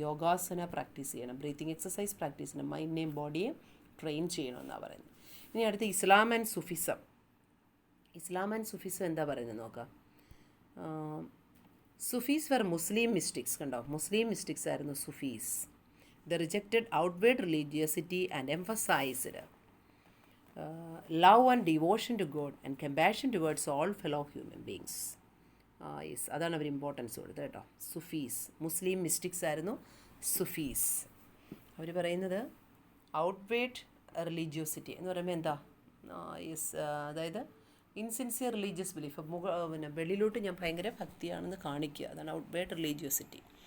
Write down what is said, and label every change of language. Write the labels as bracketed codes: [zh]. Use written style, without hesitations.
[ml] യോഗാസന practice ചെയ്യണം, breathing exercise practice ചെയ്യണം, മൈൻഡിനെയും ബോഡിയെ train ചെയ്യണമെന്നാണ് പറയുന്നത്. ഇനി അടുത്ത് ഇസ്ലാം ആൻഡ് സുഫിസം. ഇസ്ലാം ആൻഡ് സുഫിസം എന്താ പറയുന്നത് നോക്കാം. [en] Sufis were Muslim mystics. [ml] കണ്ടോ, മുസ്ലിം മിസ്റ്റിക്സ് ആയിരുന്നു സുഫീസ്. [en] They rejected outward religiosity and emphasized love and devotion to God and compassion towards all fellow human beings. [ml] Yes, അതാണ് അവർ ഇമ്പോർട്ടൻസ് കൊടുത്തത് കേട്ടോ. സുഫീസ്, മുസ്ലിം മിസ്റ്റിക്സ് ആയിരുന്നു സുഫീസ്. അവർ പറയുന്നത് ഔട്ട്വേർഡ് റിലീജിയോസിറ്റി എന്ന് പറയുമ്പോൾ എന്താ, യെസ്, അതായത് [en] insincere religious belief, [ml] പിന്നെ വെളിയിലോട്ട് ഞാൻ ഭയങ്കര ഭക്തിയാണെന്ന് കാണിക്കുക, അതാണ് ഔട്ട്വേർഡ് റിലീജിയോസിറ്റി.